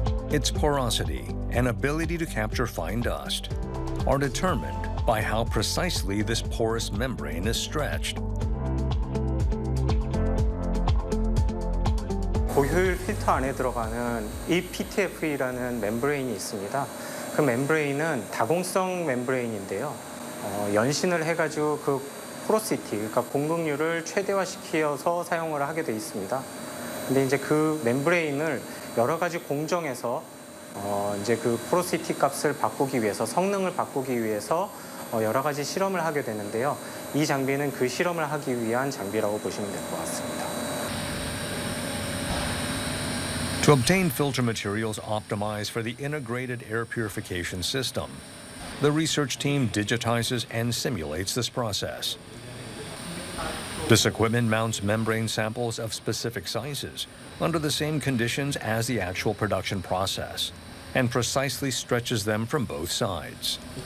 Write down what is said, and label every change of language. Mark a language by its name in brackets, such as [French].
[English] Its porosity and ability to capture fine dust are determined by how precisely this porous membrane is stretched. [Korean] 고효율 필터 안에 들어가는 EPTFE라는 멤브레인이 있습니다. 그 멤브레인은 다공성 멤브레인인데요. 연신을 해가지고 그 포로시티, 그러니까 공급률을 최대화시켜서 사용을 하게 돼 있습니다. 근데 이제 그 멤브레인을 여러 가지 공정에서 이제 그 포로시티 값을 바꾸기 위해서 성능을 바꾸기 위해서 여러 가지 실험을 하게 되는데요. 이 장비는 그 실험을 하기 위한 장비라고 보시면 될 것 같습니다. [English] To obtain filter materials optimized for the integrated air purification system, the research team digitizes and simulates this process. This equipment mounts membrane samples of specific sizes under the same conditions as the actual production process and precisely stretches them from both sides.